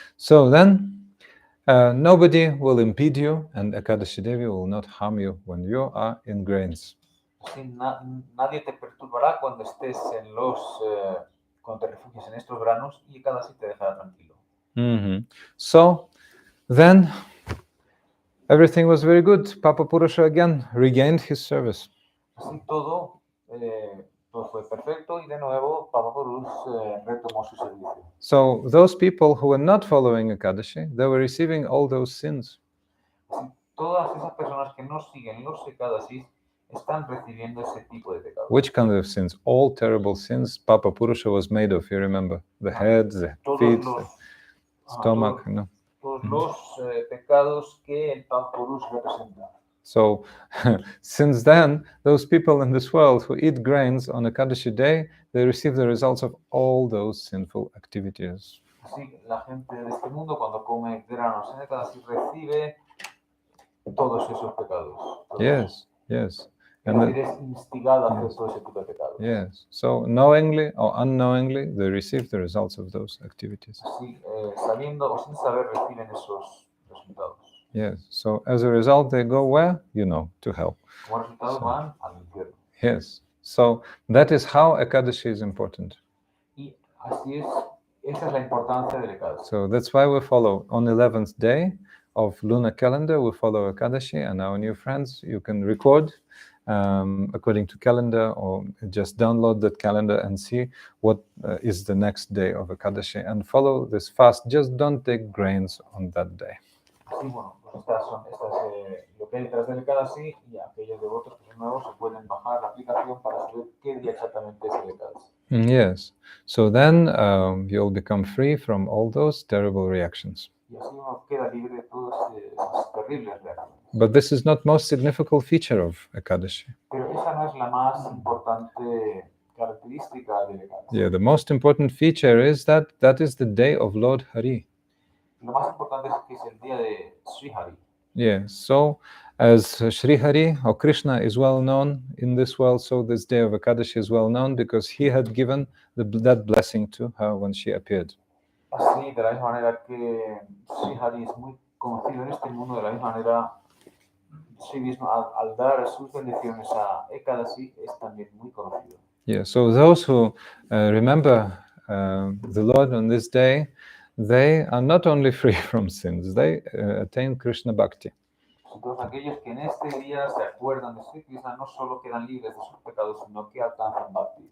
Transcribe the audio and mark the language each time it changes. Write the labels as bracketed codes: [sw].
[en] So then nobody will impede you, and Ekadashi Devi will not harm you when you are in grains. [es] Así nadie te perturbará cuando estés en cuando te refugies en estos granos, y Kadasi te dejará tranquilo. [en] So then everything was very good. Papa Purusha again regained his service. [es] Así todo fue perfecto y de nuevo Papa Purus retomó su servicio. [en] So those people who were not following Ekadashi, they were receiving all those sins. [es] Así, todas esas personas que no siguen los ekadasis están recibiendo ese tipo de pecados. [en] Which kind of sins? All terrible sins Papa Purusha was made of, you remember? The head, the [es] Todos [en] feet, [es] los, [en] the stomach, you know. [es] todos los pecados que el Papa Purus representa. [en] So since then, those people in this world who eat grains on Ekadashi day, they receive the results of all those sinful activities. [es] Así, la gente de este mundo cuando come granos en ekadasis recibe todos esos pecados. Todos. [en] Yes, yes. [es] Es [en] And [es] decir, es instigado a hacer todo ese tipo de pecados. [en] yes. So knowingly or unknowingly, they receive the results of those activities. [es] Así, sabiendo o sin saber, reciben esos resultados. [en] Yes. So as a result, they go where? You know, to hell. [es] Como resultado van al infierno. [en] Yes. So that is how Ekadashi is important. [es] Y así es, esa es la importancia del ekadashi. [en] So that's why we follow on 11th day of lunar calendar, we follow Ekadashi, and our new friends, you can record according to calendar or just download that calendar and see what is the next day of Ekadashi and follow this fast. Just don't take grains on that day. [es] Así, bueno, pues estas son lo que hay detrás del ekadashi y aquellos devotos que son nuevos se pueden bajar la aplicación para saber qué día exactamente es el ekadashi. [en] Yes. So then you'll become free from all those terrible reactions. [es] Y así uno queda libre de todas esas terribles reacciones. [en] But this is not most significant feature of Ekadashi. [es] Pero esa no es la más importante característica del ekadashi. [en] Yeah, the most important feature is that is the day of Lord Hari. [es] Lo más importante es que es el día de Sri Hari. [en] Yeah, so as Sri Hari or Krishna is well known in this world, so this day of Ekadashi is well known because he had given that blessing to her when she appeared. [es] Así, de la misma manera que Sri Hari es muy conocido en este mundo, de la misma manera Sri Vishnu al dar sus bendiciones a Ekadashi es también muy conocido. [en] Yeah, so those who remember the Lord on this day, they are not only free from sins, they attain Krishna Bhakti. [es] Todos aquellos que en este día se acuerdan de Sri Krishna no solo quedan libres de sus pecados, sino que alcanzan Bhakti.